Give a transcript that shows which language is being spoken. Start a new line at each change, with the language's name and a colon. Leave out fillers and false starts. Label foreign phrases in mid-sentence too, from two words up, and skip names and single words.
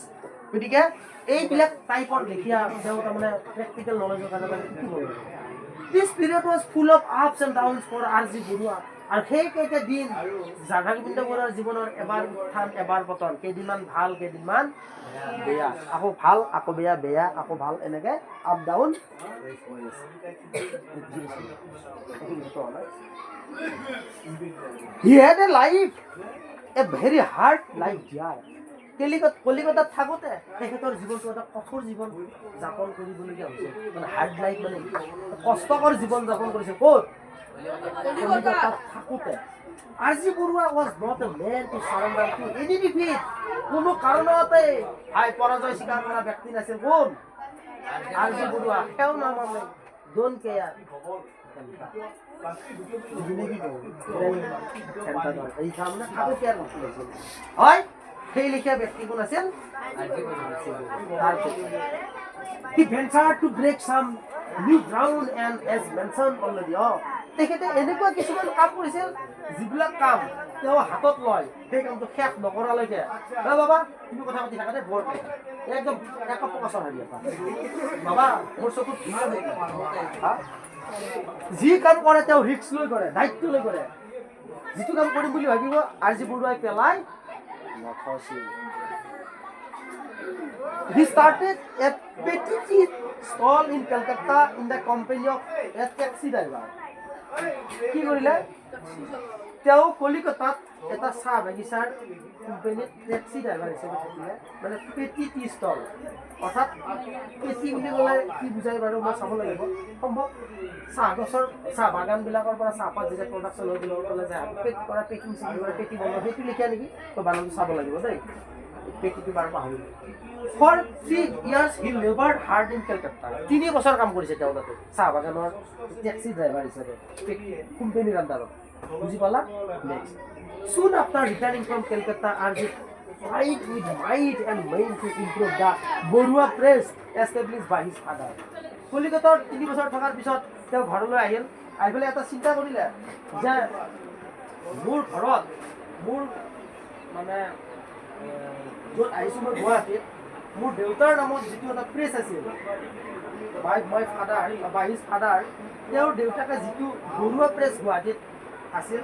Assamese: গতিকে এইবিলাক টাইপৰ লেখীয়া তেওঁ তাৰমানে প্ৰেক্টিকেল নলেজৰ কাৰণে শিকিব লাগে।
English: this period was full of ups and downs for R.G. বৰুৱা।
Assamese: আৰু সেইকেইটা দিন ৰাধা গোবিন্দ বৰুৱাৰ জীৱনৰ এবাৰ উত্থান এবাৰ পতন, কেইদিনমান ভাল কেইদিনমান বেয়া, আকৌ ভাল আকৌ বেয়া, বেয়া আকৌ ভাল, এনেকৈ
English: up down. He had a life, a very hard life here.
Assamese: কলিকতাত থাকোঁতে তেখেতৰ জীৱনটো এটা কঠোৰ জীৱন যাপন কৰিবলগীয়া হৈছিল। মানে
English: hard life,
Assamese: মানে কষ্টকৰ জীৱন যাপন কৰিছে। ক'ত? কলিকতাত থাকোঁতে। R.G.
English: বৰুৱা was not a man to surrender to any defeat.
Assamese: কোনো কাৰণতে পৰাজয় স্বীকাৰ কৰা ব্যক্তি নাছিল। কোন? R.G. বৰুৱা। সেও নামানে,
English: don't care.
Assamese: হয়, সেই লিখীয়া ব্যক্তি কোন আছিল?
English: He ventured to break some new ground and as mentioned already.
Assamese: তেখেতে এনেকুৱা কিছুমান কাম কৰিছিল যিবিলাক কাম তেওঁ হাতত লয়, সেই কামটো শেষ নকৰালৈকে বাবা তুমি কথা পাতি থাকা দে, বৰ একদম একপকাচৰ হাৰি এটা বাবা মোৰ চকুত যি কাম কৰে তেওঁ ৰিস্ক লৈ কৰে, দায়িত্ব লৈ কৰে। যিটো কাম কৰিম বুলি ভাবিব R.G. বৰুৱাই পেলাই নথছিল।
English: He started a petty tea stall in Calcutta in the company of a taxi driver.
Assamese: কি কৰিলে? তেওঁ কলিকতাত এটা চাহ বাগিচাৰ কোম্পানীত
English: taxi driver
Assamese: হিচাপে থাকিলে। মানে
English: petty tea stall,
Assamese: অৰ্থাৎ পেটি বুলি ক'লে কি বুজাই বাৰু মই চাব লাগিব। সম্ভৱ চাহ গছৰ চাহ বাগানবিলাকৰ পৰা চাহপাত যেতিয়া প্ৰডাকশ্যন হৈ গ'লে যে পেক কৰা
English: packing checking
Assamese: কৰা পেটি বনোৱা, সেইটো লিখা নেকি? তো বানানটো চাব লাগিব দেই, পেটিটো বাৰ পাহৰিলোঁ।
English: For 3 years he labored hard in Calcutta.
Assamese: 3 বছৰ কাম কৰিছে তেওঁ তাতে চাহ বাগানৰ টেক্সি ড্ৰাইভাৰ হিচাপে কোম্পানীৰ আণ্ডাৰত বুজি পালা নেক্সট
English: soon after returning from Calcutta Arjit tried with might and main to improve the Borua press established by his father.
Assamese: কলিকতাৰ 3 বছৰ থকাৰ পিছত তেওঁ ঘৰলৈ আহিল আহি পেলাই এটা চিন্তা কৰিলে যে মোৰ ঘৰত মোৰ মানে য'ত আহিছোঁ মই গুৱাহাটীত মোৰ দেউতাৰ নামত যিটো এটা প্ৰেছ আছিল
English: by his father
Assamese: তেওঁৰ দেউতাকে যিটো বৰুৱা প্ৰেছ গুৱাহাটীত আছিল